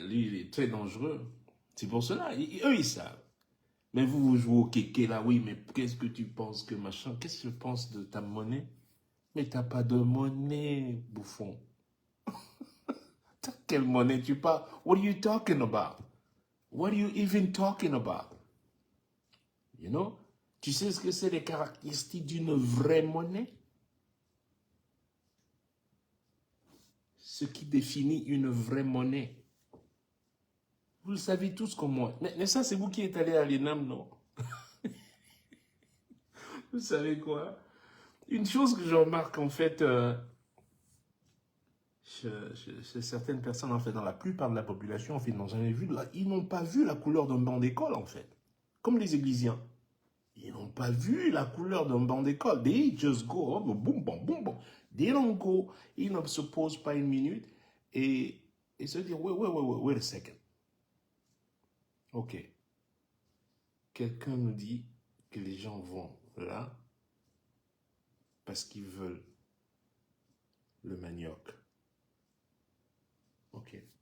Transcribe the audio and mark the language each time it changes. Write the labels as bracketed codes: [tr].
[fr] Lui, il est très dangereux. C'est pour cela, eux, ils savent. Mais vous jouez au kéké là, oui, mais qu'est-ce que tu penses que machin? Qu'est-ce que tu penses de ta monnaie? Mais t'as pas de monnaie, bouffon. T'as quelle monnaie tu parles? [en] What are you talking about? What are you even talking about? You know? [fr] Tu sais ce que c'est les caractéristiques d'une vraie monnaie? ce qui définit une vraie monnaie. Vous le savez tous comme moi. Mais ça, c'est vous qui êtes allé à l'ENAM, non? Vous savez quoi? Une chose que je remarque, en fait, chez certaines personnes, en fait, dans la plupart de la population, en fait, ils n'ont pas vu la couleur d'un banc d'école, en fait. Comme les églisiens. Ils n'ont pas vu la couleur d'un banc d'école. [en] They just go, oh, boum, boum, boum, boum. They don't go. [fr] Ils ne se posent pas une minute et se disent, [en] wait a second. [fr] Ok. Quelqu'un nous dit que les gens vont là parce qu'ils veulent le manioc. Ok.